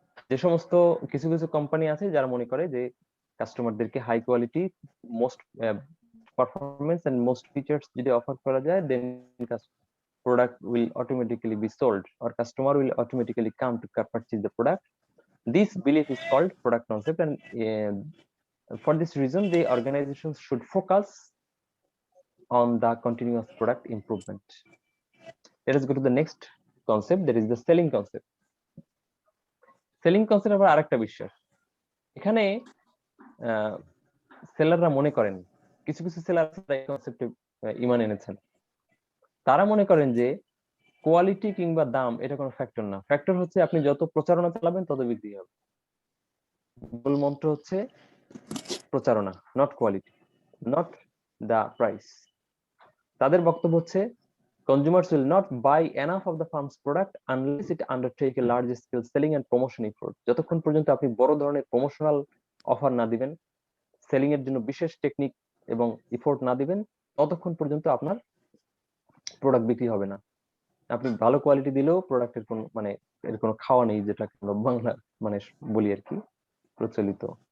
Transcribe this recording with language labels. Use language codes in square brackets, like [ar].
[en] যে সমস্ত কিছু কিছু কোম্পানি আছে যারা মনে করে যে কাস্টমারদেরকে high quality, most performance and most features যদি অফার করা যায়, then product will automatically be sold or customer will automatically come to purchase the product. This belief is called product concept, and for this reason the organizations should focus on the continuous product improvement. Let us go to the next concept, that is the selling concept. [bn] Selling concept আবার আরেকটা বিশ্বাস। এখানে সেলাররা মনে করেন, কিছু কিছু seller এই কনসেপ্টে ঈমান এনেছেন। তারা মনে করেন যে কোয়ালিটি কিংবা দাম এটা কোনো ফ্যাক্টর না, ফ্যাক্টর হচ্ছে আপনি যত প্রচারণা চালাবেন তত বিক্রি হবে। মূল মন্ত্র হচ্ছে প্রচারণা, not quality, not the price. [en] তাদের বক্তব্য হচ্ছে consumers will not buy enough of the firm's product unless it undertake a large scale selling and promotion effort. [bn] যতক্ষণ পর্যন্ত আপনি বড় ধরনের প্রমোশনাল অফার না দিবেন, সেলিং এর জন্য বিশেষ টেকনিক এবং এফোর্ট না দিবেন, ততক্ষণ পর্যন্ত আপনার প্রোডাক্ট বিক্রি হবে না। আপনি ভালো কোয়ালিটি দিলেও প্রোডাক্টের কোনো মানে এর কোনো খাওয়া নেই, যেটা আমরা বাংলা মানে বলি আর কি প্রচলিত।